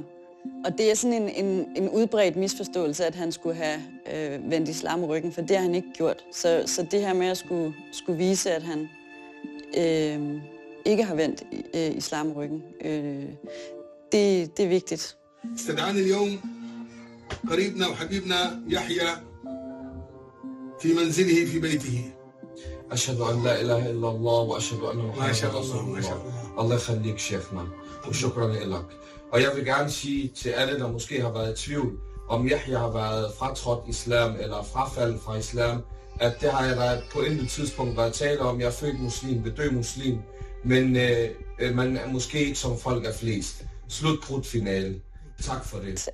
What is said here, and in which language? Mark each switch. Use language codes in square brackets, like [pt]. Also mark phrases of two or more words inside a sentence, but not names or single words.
[da] Og det er sådan en udbredt misforståelse, at han skulle have vendt islam ryggen, for det har han ikke gjort. Så det her med at skulle vise, at han ikke har vendt islam ryggen, det er vigtigt. [ar] استدعاني اليوم قريبنا وحبيبنا يحيى في منزله في بيته. أشهد أن لا إله إلا الله وأشهد أن محمد رسول الله. Allah يخليك شيخنا وشكرا لك. [da] Og jeg vil gerne sige til alle, der måske har været i tvivl, om Yahya har været fratrådt islam eller frafaldet fra islam, at det har jeg da på intet tidspunkt været tale om. Jeg er født muslim, vil dø muslim, men man er måske ikke som folk er flest. Slut finale. Tak for det.